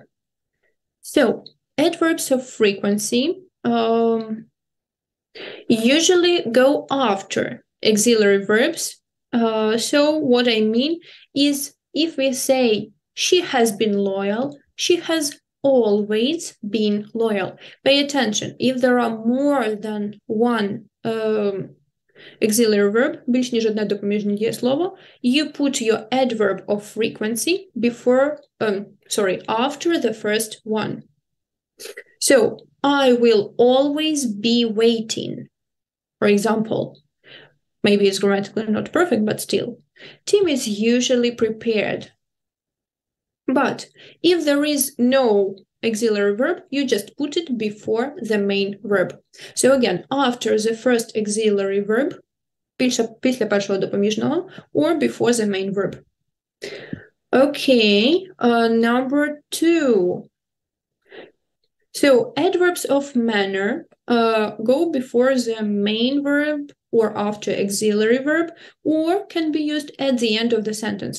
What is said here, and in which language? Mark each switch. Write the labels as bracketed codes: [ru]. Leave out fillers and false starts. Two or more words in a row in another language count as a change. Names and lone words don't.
[en] So, adverbs of frequency usually go after auxiliary verbs. So what I mean is if we say she has been loyal, she has always been loyal. Pay attention, if there are more than one auxiliary verb, [uk] більш ніж одне допоміжне дієслово, [en] you put your adverb of frequency after the first one. So, I will always be waiting. For example, maybe it's grammatically not perfect, but still. Tim is usually prepared. But if there is no auxiliary verb, you just put it before the main verb. So again, after the first auxiliary verb, [uk] після першого допоміжного, [en] or before the main verb. Okay, number 2. So adverbs of manner go before the main verb or after auxiliary verb, or can be used at the end of the sentence.